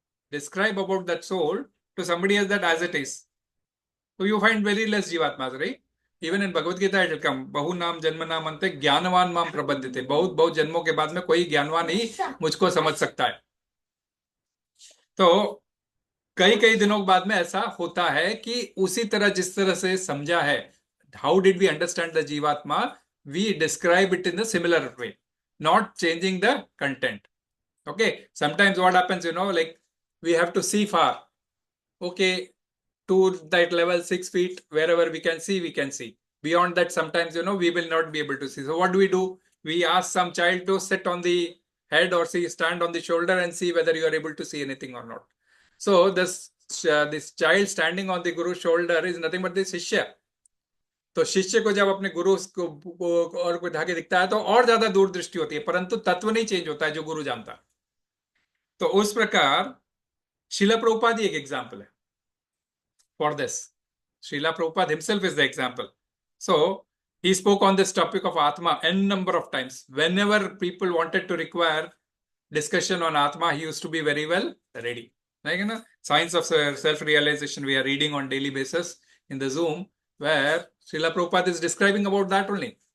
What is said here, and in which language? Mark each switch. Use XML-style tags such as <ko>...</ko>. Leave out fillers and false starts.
<en>Describe about that soul to somebody else that as it is. So you find very less jivatmas, right? Even in Bhagavad Gita it will come,</en> <sa>Bahu naam janma naam ante ज्ञानवान माम प्रबंधिते.</sa> <hi>बहुत बहुत जन्मों के बाद में कोई ज्ञानवान ही मुझको समझ सकता है. तो कई कई दिनों बाद में ऐसा होता है कि उसी तरह जिस तरह से समझा है,</hi> <en>how did we understand the jivatma, we describe it in a similar way, not changing the content. Okay, sometimes what happens, like we have to see far. Okay, to that level 6 feet, wherever we can see, we can see. Beyond that, sometimes, we will not be able to see. So what do? We ask some child to sit on the head or stand on the shoulder and see whether you are able to see anything or not. So this child standing on the Guru's shoulder is nothing but the Shishya.</en> <hi>तो शिष्य को जब अपने गुरु को और कोई धागे दिखता है तो और ज्यादा दूरदृष्टि होती है, परंतु तत्व नहीं चेंज होता है जो गुरु जानता है. तो उस प्रकार Srila Prabhupada एक एग्जाम्पल है</hi> <en>for this. Srila Prabhupada himself is the example. So he spoke on this topic of Atma n number of times. Whenever people wanted to require discussion on Atma, he used to be very well ready. Like, Science of Self-Realization we are reading on daily basis in the Zoom, where Srila Prabhupada is describing about that only.</en>